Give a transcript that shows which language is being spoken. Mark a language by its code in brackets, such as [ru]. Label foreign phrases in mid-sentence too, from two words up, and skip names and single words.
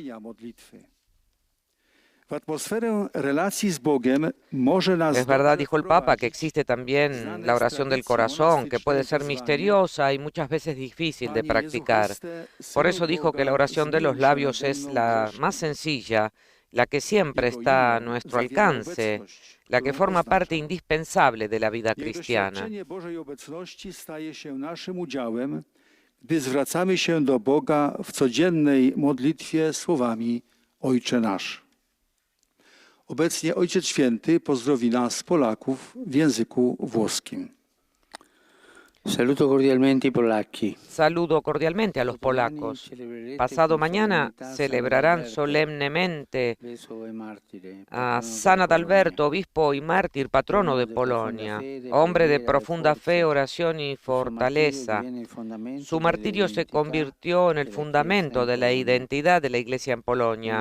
[es] Es verdad, dijo el Papa, que existe también la oración del corazón, que puede ser misteriosa y muchas veces difícil de practicar. Por eso dijo que la oración de los labios es la más sencilla, la que siempre está a nuestro alcance, la que forma parte indispensable de la vida cristiana. [pl] Gdy zwracamy się do Boga w codziennej modlitwie słowami Ojcze Nasz. Obecnie Ojciec Święty pozdrowi nas, Polaków, w języku włoskim. [es] Saludo cordialmente [it] ai polacchi. [es] Saludo cordialmente a los polacos. Pasado mañana celebrarán solemnemente a San Adalberto, obispo y mártir, patrono de Polonia, hombre de profunda fe, oración y fortaleza. Su martirio se convirtió en el fundamento de la identidad de la Iglesia en Polonia.